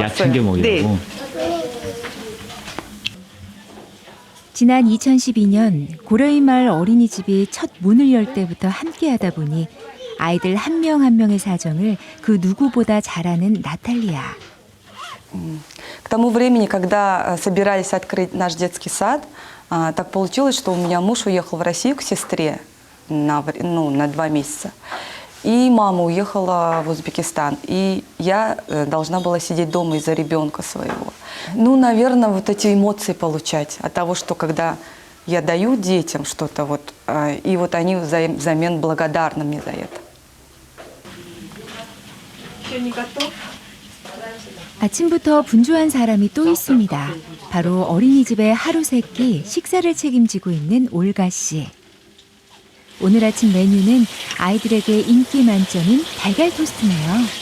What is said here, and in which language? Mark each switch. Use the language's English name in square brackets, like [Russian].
[Korean] 약 챙겨 먹이라고? 네. 지난 2012년 고려인 마을 어린이집이 첫 문을 열 때부터 함께하다 보니 아이들 한 명 한 명의 사정을 그 누구보다 잘 아는 나탈리아. [Russian] К тому времени, когда собирались открыть наш детский сад, так получилось, что у меня муж уехал в Россию к сестре на 2 месяца. И мама уехала в Узбекистан. И я должна была сидеть дома из-за ребенка своего. Наверное, вот эти эмоции получать от того, что когда я даю детям что-то, и вот они взамен благодарны мне за это. [Korean] 아침부터 분주한 사람이 또 있습니다. 바로 어린이집의 하루 세끼 식사를 책임지고 있는 올가 씨. 오늘 아침 메뉴는 아이들에게 인기 만점인 달걀 토스트네요.